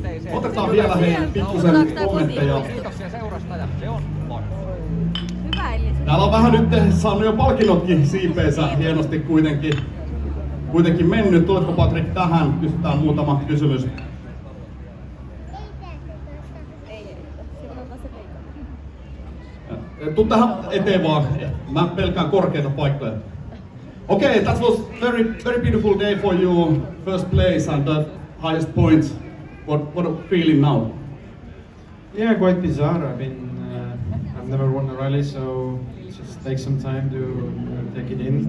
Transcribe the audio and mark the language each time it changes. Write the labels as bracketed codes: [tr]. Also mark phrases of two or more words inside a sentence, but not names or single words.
[fi] Otetaan vielä pikkusen kommentteja. Täällä on vähän nyt saanut jo palkinnotkin siipeensä hienosti kuitenkin mennyt. Tuletko Patrick tähän? Kysytään muutama kysymys. Tuu tähän eteen vaan. Mä pelkään korkeita paikkoja. [en] Okay, that was very beautiful day for you. First place and the highest points. What feeling now? Yeah, quite bizarre. I've never won a rally, so it just takes some time to take it in.